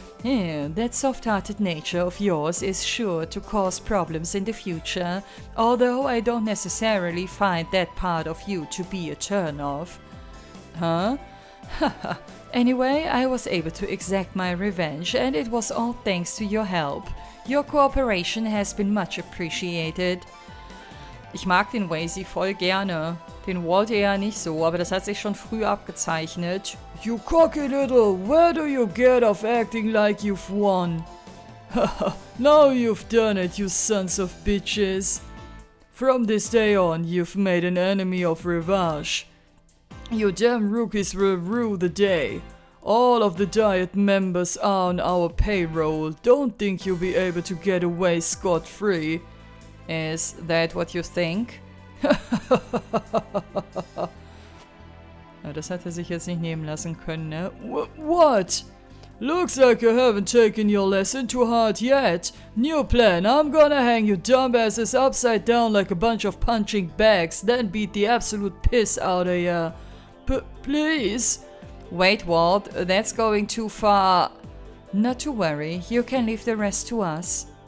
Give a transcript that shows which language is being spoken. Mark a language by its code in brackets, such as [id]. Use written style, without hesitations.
[en] Yeah, that soft-hearted nature of yours is sure to cause problems in the future, although I don't necessarily find that part of you to be a turn-off. Huh? Anyway, I was able to exact my revenge, and it was all thanks to your help. Your cooperation has been much appreciated. [de] Ich mag den Wazy voll gerne. Den Walt eher nicht so, aber das hat sich schon früh abgezeichnet. [en] You cocky little, where do you get off acting like you've won? Haha, now you've done it, you sons of bitches. From this day on, you've made an enemy of Rivage. You damn rookies will rue the day. All of the Diet members are on our payroll. Don't think you'll be able to get away scot-free. Is that what you think? [de] Ja, das hat er sich jetzt nicht nehmen lassen können, ne? [en] What? Looks like you haven't taken your lesson too hard yet. New plan, I'm gonna hang you dumbasses upside down like a bunch of punching bags, then beat the absolute piss out of ya. Please? Wait, Walt, that's going too far. Not to worry, you can leave the rest to us.